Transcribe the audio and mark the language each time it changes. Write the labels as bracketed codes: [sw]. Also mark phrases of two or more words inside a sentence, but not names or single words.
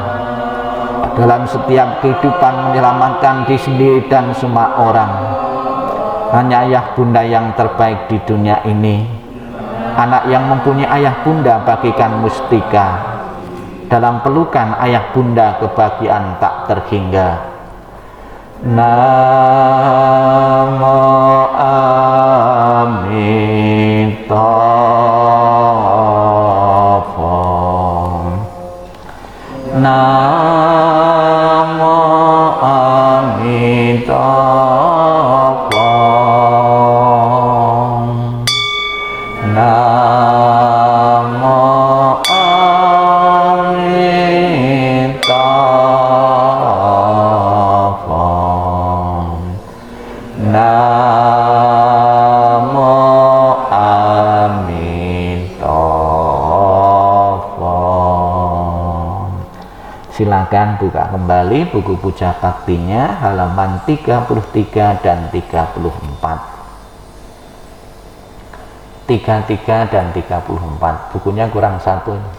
[id] Dalam setiap kehidupan menyelamatkan diri sendiri dan semua orang. Hanya ayah bunda yang terbaik di dunia ini. Anak yang mempunyai ayah bunda bagikan mustika. Dalam pelukan ayah bunda kebahagiaan tak terhingga. [sa] Namo Amitabha. Namo Amitabha. Namo Amitabha. Namo Amitabha. [id] Silakan buka kembali buku puja baktinya halaman 33 dan 34. 33 dan 34, bukunya kurang satu.